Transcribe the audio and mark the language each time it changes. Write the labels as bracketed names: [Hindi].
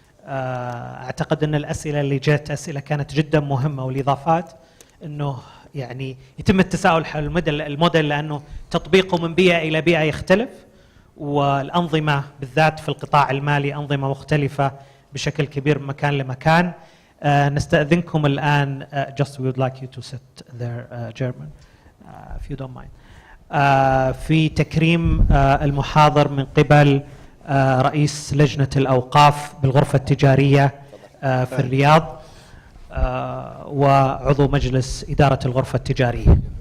[Arabic] أعتقد أن الأسئلة اللي جت أسئلة كانت جدا مهمة، والإضافات أنه يعني يتم التساؤل حول الموديل لأنه تطبيقه من بيئة إلى بيئة يختلف، والأنظمة بالذات في القطاع المالي أنظمة مختلفة بشكل كبير من مكان لمكان. نستأذنكم الآن [English] just we would like you to sit there German if you don't mind. [Arabic] في تكريم المحاضر من قبل رئيس لجنة الأوقاف بالغرفة التجارية في الرياض وعضو مجلس إدارة الغرفة التجارية.